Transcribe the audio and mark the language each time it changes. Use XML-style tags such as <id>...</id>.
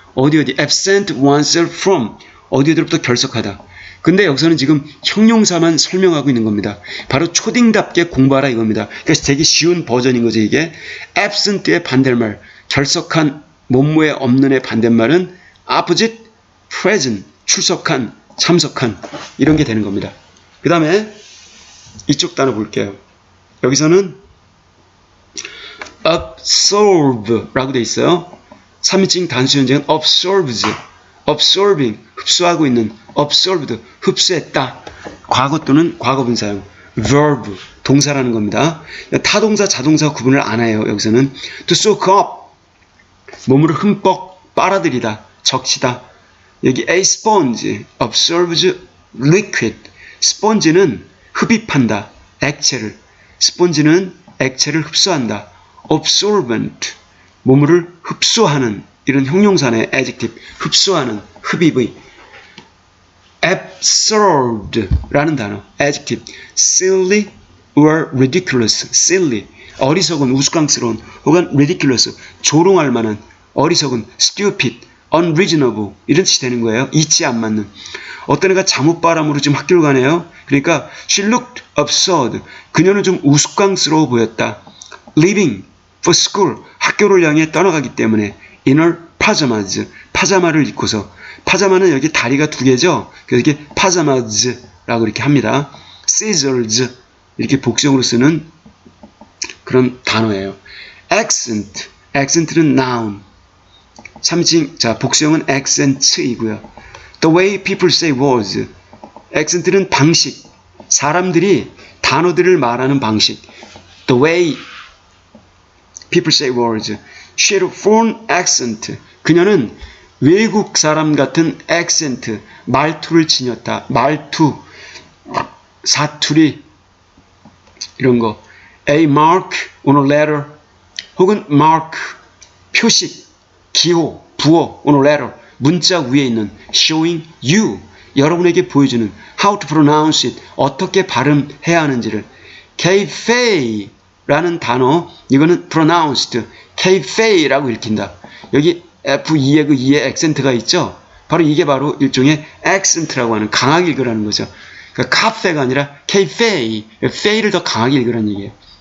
<en>어디 absent oneself from.</en> <ko>어디로부터 결석하다. 근데 여기서는 지금 형용사만 설명하고 있는 겁니다. 바로 초딩답게 공부하라 이겁니다. 그러니까 되게 쉬운 버전인 거죠 이게. absent의 반대말, 결석한, 뭐뭐에 없는의 반대말은 opposite, present, 출석한, 참석한 이런 게 되는 겁니다. 그 다음에 이쪽 단어 볼게요. 여기서는 absorb 라고 돼 있어요. 3인칭 단수 현재는 absorbs, absorbing, 흡수하고 있는, absorbed, 흡수했다. 과거 또는 과거분사형, verb, 동사라는 겁니다. 타동사, 자동사 구분을 안 해요. 여기서는 to soak up, 몸을 흠뻑 빨아들이다, 적시다.</ko> <en>여기 a sponge, absorbs liquid.</en> <ko>스펀지는 흡입한다, 액체를. 스펀지는 액체를 흡수한다. absorbent, 몸을 흡수하는 이런 형용사네. adjective, 흡수하는, 흡입의.</ko> <en>absurd라는 단어, adjective, silly or ridiculous.</en> <ko>silly, 어리석은, 우스꽝스러운, 혹은 ridiculous, 조롱할 만한, 어리석은, stupid, unreasonable 이런 뜻이 되는 거예요. 이치 안 맞는. 어떤 애가 잠옷바람으로 지금 학교를 가네요.</ko> <en>그러니까 she looked absurd.</en> <ko>그녀는 좀 우스꽝스러워 보였다.</ko> <en>leaving for school.</en> <ko>학교를 향해 떠나가기 때문에</ko> <en>in her pajamas.</en> <ko>파자마를 입고서. 파자마는 여기 다리가 두 개죠. 그래서 이게 pajamas라고 이렇게 합니다. scissors 이렇게 복수형으로 쓰는 그런 단어예요. accent. accent는 noun. 3인 자 복수형은 accent이고요.</ko> <en>The way people say words.</en> <ko>accent는 방식. 사람들이 단어들을 말하는 방식.</ko> <en>The way people say words. She had a foreign accent.</en> <ko>그녀는 외국 사람 같은 accent, 말투를 지녔다. 말투, 사투리 이런 거.</ko> <en>A mark on a letter 혹은 mark, 표식, 기호, 부호 on a letter,</en> <ko>문자 위에 있는</ko> <en>showing you,</en> <ko>여러분에게 보여주는</ko> <en>how to pronounce it,</en> <ko>어떻게 발음해야 하는지를. cafe 라는 단어, 이거는 pronounced, cafe 라고 읽힌다. 여기 F2의 그 2의 액센트가 있죠. 바로 이게 바로 일종의 accent라고 하는 강하게 읽으라는 거죠. 그러니까 카페가 아니라 cafe, fe를 더 강하게 읽으라는 얘기예요.</ko>